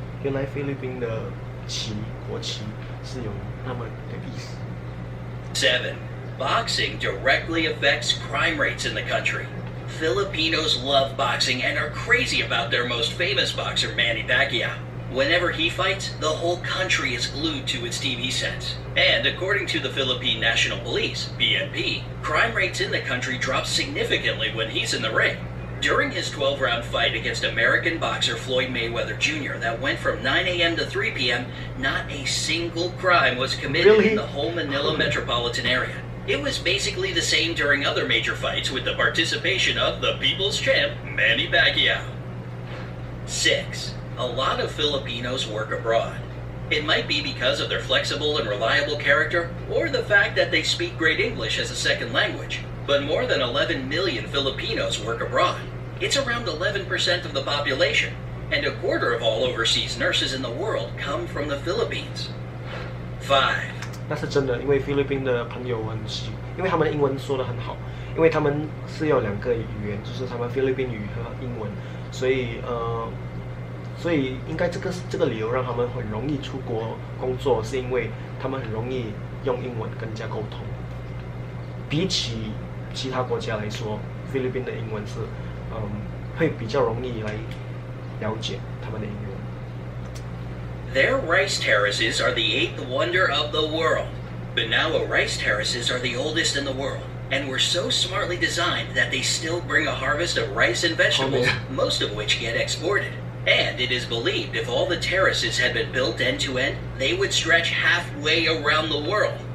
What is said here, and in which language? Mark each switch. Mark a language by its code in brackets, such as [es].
[zh] 原来菲律宾的国旗是有那么的意思。 [en] 7. Boxing directly affects crime rates in the country. Filipinos love boxing and are crazy about their most famous boxer, Manny Pacquiao. Whenever he fights, the whole country is glued to its TV sets. And according to the Philippine National Police, PNP, crime rates in the country drop significantly when he's in the ring. During his 12-round fight against American boxer Floyd Mayweather Jr. that went from 9 a.m. to 3 p.m., not a single crime was committed in the whole Manila metropolitan area. It was basically the same during other major fights with the participation of the people's champ, Manny Pacquiao. 6. A lot of Filipinos work abroad. It might be because of their flexible and reliable character, or the fact that they speak great English as a second language. But more than 11 million Filipinos work abroad. It's around 11% of the population, and a quarter of all overseas nurses in the world come from the Philippines. 5. [zh] 那是真的，因为菲律宾的朋友因为他们的英文说得很好，因为他们是有2个语言，就是他们菲律宾语和英文，所以应该这个理由让他们很容易出国工作，是因为他们很容易用英文跟人家沟通。比起其他国家来说，菲律宾的英文是会比较容易来了解他们的英文。 [en] Their rice terraces are the 8th wonder of the world. Banawa rice terraces are the oldest in the world, and were so smartly designed that they still bring a harvest of rice and vegetables, most of which get exported. And it is believed if all the terraces had been built end to end, they would stretch halfway around the world.